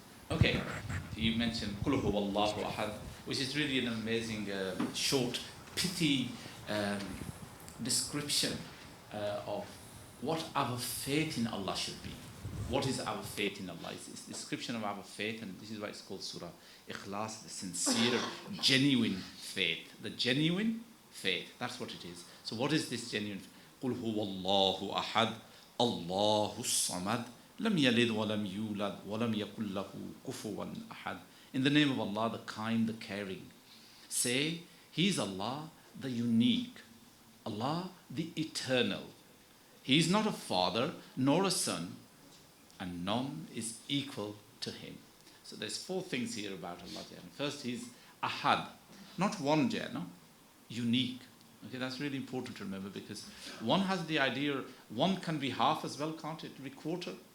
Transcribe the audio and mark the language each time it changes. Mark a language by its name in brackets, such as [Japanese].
[English] Okay, you mentioned Qul huwallahu ahad, which is really an amazing, short, pithy description of what our faith in Allah should be. What is our faith in Allah? It's a description of our faith, and this is why it's called Surah Ikhlas, the sincere, genuine faith. The genuine faith, that's what it is. So what is this genuine faith? [Arabic] قُلْ هُوَ اللَّهُ أَحَدٌ اللَّهُ الصَّمَدُ لَمْ يَلِدْ وَلَمْ يُولَدْ وَلَمْ يَكُنْ لَهُ كُفُوًا أَحَدٌ. [English] In the name of Allah, the kind, the caring. Say, He is Allah, the unique. Allah, the eternal. He is not a father nor a son, and none is equal to him. So there's 4 things here about Allah. First, he's ahad, not one, no? Unique. Okay, that's really important to remember, because one has the idea, one can be half as well, can't it? Be quarter.